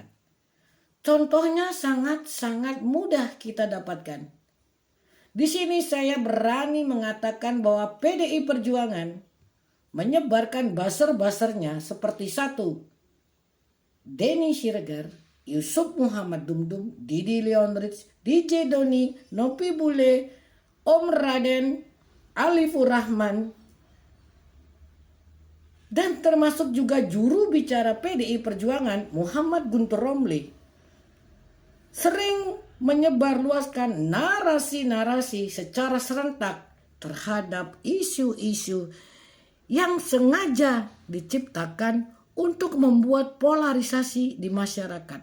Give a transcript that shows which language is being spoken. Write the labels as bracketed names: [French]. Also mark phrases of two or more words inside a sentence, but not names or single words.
[Indonesian] Contohnya sangat-sangat mudah kita dapatkan. Di sini saya berani mengatakan bahwa PDI Perjuangan menyebarkan buzzer-buzzernya seperti 1. Denny Siregar, Yusuf Muhammad Dumdum, Didi Leonrich, DJ Doni, Nopi Bule, Om Raden, Alifur Rahman, dan termasuk juga juru bicara PDI Perjuangan Muhammad Guntur Romli sering menyebarluaskan narasi-narasi secara serentak terhadap isu-isu yang sengaja diciptakan untuk membuat polarisasi di masyarakat.